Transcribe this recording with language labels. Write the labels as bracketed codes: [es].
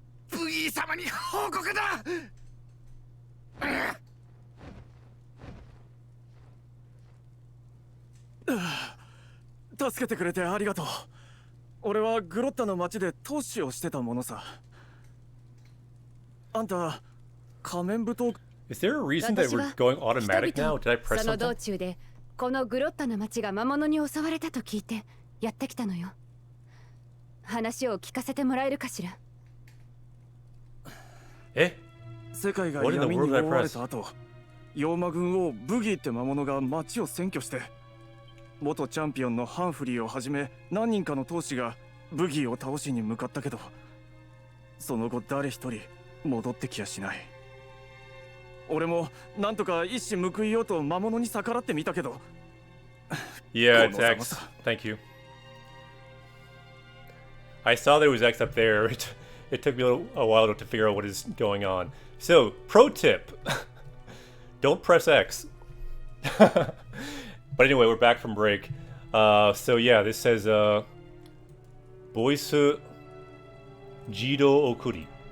[ja] ブギー様に報告だ。助けてくれてありがとう。俺はグロッタの町で投資をしてたものさ。あんた仮面舞踏。 [en] Is there a reason that we're going automatic now? Did I press [ja] その道 [en] something? [ja] 中でこのグロッタの町が魔物に襲われたと聞いてやってきたのよ。話を聞かせてもらえるかしら。世界が闇に覆われた後、妖魔軍王ブギーって魔物が町を占拠して、元チャンピオンのハンフリーをはじめ何人かの闘士がブギーを倒しに向かったけど、その後誰一人戻ってきやしない。俺もなんとか一矢報いようと魔物に逆らってみたけど。 [en] Yeah, it's X. Thank you. I saw there was X up there. It took me a while to figure out what is going on. So, pro tip. Don't press X. But anyway, we're back from break. So yeah, this says Voice Jido Okuri.